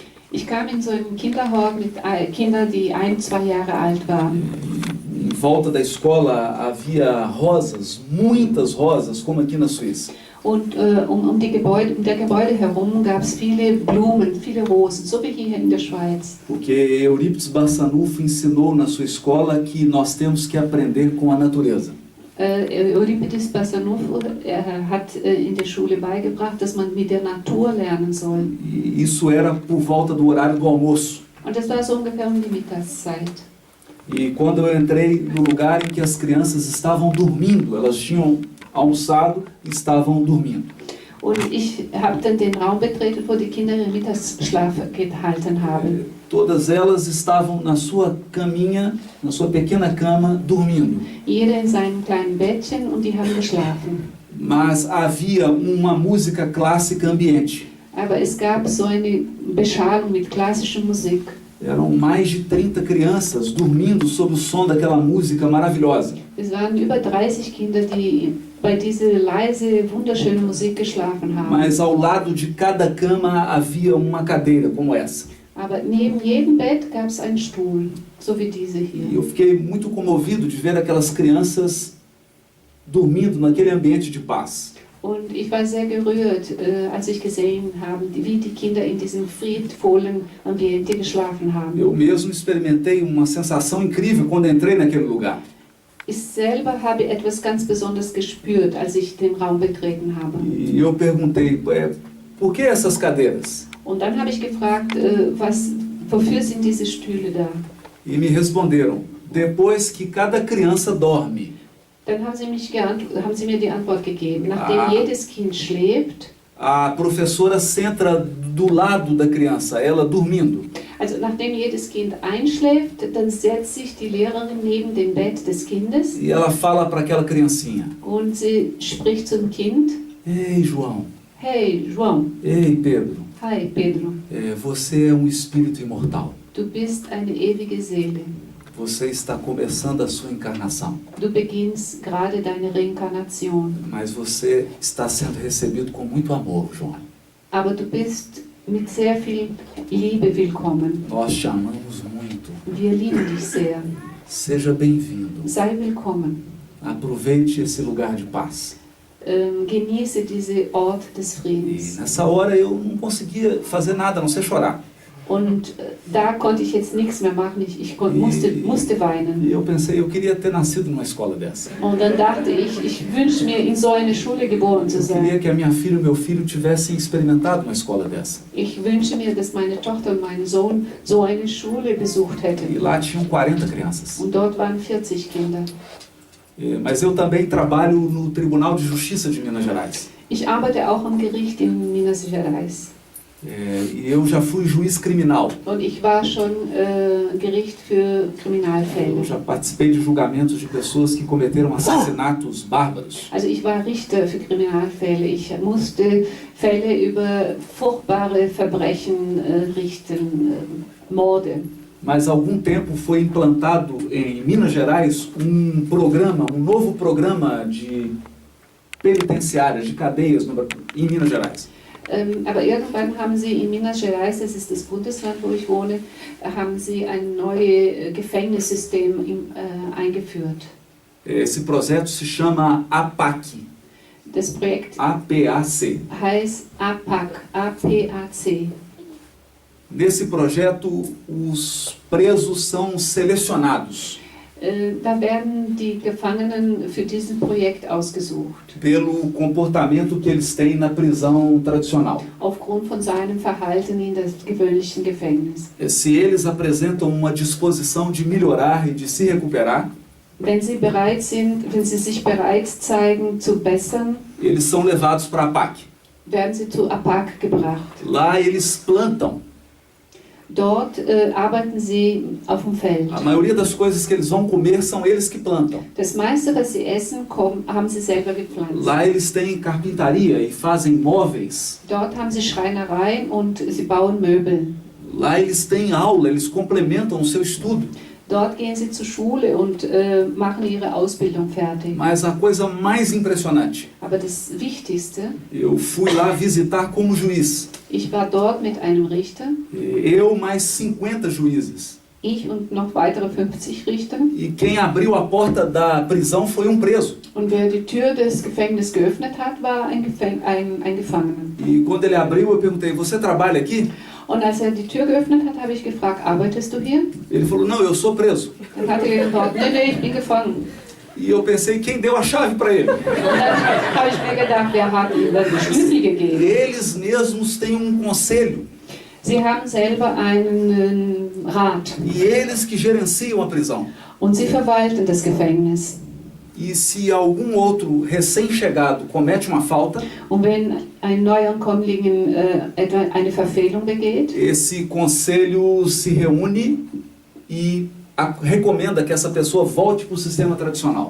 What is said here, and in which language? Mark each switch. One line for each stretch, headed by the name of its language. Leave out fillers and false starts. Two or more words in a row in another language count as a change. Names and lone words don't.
German: Ich kam in so einen Kinderhort mit Kindern, die 1, 2 Jahre alt waren.
Portuguese: Em volta da escola havia rosas, muitas rosas, como aqui na Suíça.
German: Und um der Gebäude herum gab es viele Blumen, viele Rosen, so wie hier in der Schweiz.
Portuguese: Porque Eurípides Bassanufo ensinou na sua escola que nós temos que aprender com a natureza.
German: Euripides Bassanufo hat in der Schule beigebracht, dass man mit der Natur lernen soll.
Portuguese: E isso era por volta do horário do almoço.
German: Und das war so ungefähr um die Mittagszeit.
Portuguese: E quando eu entrei no lugar em que as crianças estavam dormindo, elas tinham almoçado e estavam dormindo.
German: Und ich habe dann den Raum betreten, wo die Kinder ihren Mittagsschlaf gehalten haben.
Portuguese: Todas elas estavam na sua caminha, na sua pequena cama, dormindo.
German: Jeder in seinem kleinen Bettchen und die haben geschlafen.
Portuguese: Mas havia uma música clássica ambiente.
German: Aber es gab so eine Beschallung mit klassischer Musik.
Portuguese: Eram mais de 30 crianças dormindo sob o som daquela música maravilhosa.
German: Es waren über 30 Kinder, die bei dieser leise, wunderschönen Musik geschlafen haben.
Portuguese: Mas ao lado de cada cama havia uma cadeira como essa.
German: Aber neben jedem Bett gab es einen Stuhl, so wie diese
Portuguese: E
German: hier.
Portuguese: eu fiquei muito comovido de ver aquelas crianças dormindo naquele ambiente de paz.
German: Und ich war sehr gerührt, als ich gesehen habe, wie die Kinder in diesem friedvollen Ambiente geschlafen haben.
Portuguese: Eu mesmo experimentei uma sensação incrível quando entrei naquele lugar.
German: Ich selber habe etwas ganz Besonderes gespürt, als ich den Raum betreten habe.
Portuguese: E eu perguntei, por que essas cadeiras?
German: Und dann habe ich gefragt, wofür sind diese Stühle da?
Portuguese: E me responderam, depois que cada criança dorme,
German: Dann haben sie mir die Antwort gegeben. Nachdem jedes Kind schläft,
Portuguese: a professora senta do lado da criança, ela dormindo.
German: also nachdem jedes Kind einschläft, dann setzt sich die Lehrerin neben dem Bett des Kindes
Portuguese: E ela fala para aquela criancinha,
German: und sie spricht zum Kind:
Portuguese: ei João,
German: Hey, João.
Portuguese: ei Pedro,
German: Hi, Pedro.
Portuguese: você é um espírito imortal.
German: Du bist eine ewige Seele.
Portuguese: Você está começando a sua encarnação,
German: Du beginnst gerade deine Reinkarnation.
Portuguese: mas você está sendo recebido com muito amor, João.
German: Aber du bist mit sehr viel Liebe willkommen.
Portuguese: Nós te amamos muito.
German: Wir lieben dich sehr.
Portuguese: Seja bem-vindo.
German: Sei willkommen.
Portuguese: Aproveite esse lugar de paz.
German: Genieße diesen Ort des
Portuguese: E
German: Friedens.
Portuguese: nessa hora eu não conseguia fazer nada, a não ser chorar.
German: Und da konnte ich jetzt nichts mehr machen. Ich musste weinen.
Portuguese: E eu pensei, eu queria ter nascido numa escola dessa.
German: Und dann dachte ich wünsche mir, in so eine Schule geboren zu
Portuguese: Eu queria
German: sein.
Portuguese: que a minha filha e o meu filho tivessem experimentado uma escola dessa.
German: Ich wünsche mir, dass meine Tochter und mein Sohn so eine Schule besucht
Portuguese: E
German: hätten.
Portuguese: lá tinham 40 crianças.
German: Und dort waren 40 Kinder.
Portuguese: Mas eu também trabalho no Tribunal de Justiça de Minas Gerais.
German: Ich arbeite auch am Gericht in Minas Gerais.
Portuguese: E eu já fui juiz criminal.
German: Und ich war schon Gericht für Kriminalfälle.
Portuguese: Eu já participei de julgamentos de pessoas que cometeram assassinatos bárbaros.
German: Also ich war Richter für Kriminalfälle. Ich musste Fälle über furchtbare Verbrechen richten, Morde.
Portuguese: Mas há algum tempo foi implantado em Minas Gerais um novo programa de penitenciárias, de cadeias em Minas Gerais.
German: Aber irgendwann haben sie in Minas Gerais, das ist das Bundesland, wo ich wohne, haben sie ein neues Gefängnissystem eingeführt.
Portuguese: Esse projeto se chama APAC.
German: Das Projekt APAC. heißt APAC, APAC.
Portuguese: Nesse projeto, os presos são selecionados
German: Da werden die Gefangenen für dieses Projekt ausgesucht,
Portuguese: pelo comportamento que eles têm na prisão tradicional.
German: aufgrund von seinem Verhalten in das gewöhnlichen Gefängnis.
Portuguese: Se eles apresentam uma disposição de melhorar e de se recuperar,
German: Wenn sie sich bereit zeigen zu bessern,
Portuguese: eles são levados para a APAC.
German: werden sie zu APAC gebracht.
Portuguese: Lá eles plantam.
German: Dort arbeiten sie auf dem Feld.
Portuguese: A maioria das coisas que eles vão comer são eles que plantam.
German: Das meiste, was sie essen, haben sie selber gepflanzt.
Portuguese: Lá eles têm carpintaria e fazem móveis.
German: Dort haben sie Schreinereien und sie bauen Möbel.
Portuguese: Lá eles têm aula, eles complementam o seu estudo.
German: Dort gehen sie zur Schule und machen ihre Ausbildung fertig.
Portuguese: Mas a coisa mais impressionante,
German: Aber das Wichtigste,
Portuguese: eu fui lá visitar como juiz.
German: ich war dort mit einem Richter,
Portuguese: Eu mais 50 juízes.
German: ich und noch weitere 50 Richter.
Portuguese: E quem abriu a porta da prisão foi preso.
German: Und wer die Tür des Gefängnisses geöffnet hat, war ein Gefangener.
Portuguese: E quando ele abriu, eu perguntei, você trabalha aqui?
German: Und als die Tür geöffnet hat, habe ich gefragt, arbeitest du hier?
Portuguese: Ele falou, não, eu sou preso.
German: Dann hat er gesagt, nee, ich bin gefangen.
Portuguese: E eu pensei, quem deu a chave para ele?
German: Und dann habe ich mir gedacht, wer hat ihm die Schlüssel gegeben?
Portuguese: Eles mesmos têm conselho.
German: Sie haben selber einen Rat
Portuguese: E eles que gerenciam a prisão.
German: und sie verwalten das Gefängnis.
Portuguese: E se algum outro recém-chegado comete uma falta,
German: Und wenn ein Neuankömmling etwa eine Verfehlung begeht,
Portuguese: esse conselho se reúne e recomenda que essa pessoa volte para o sistema tradicional.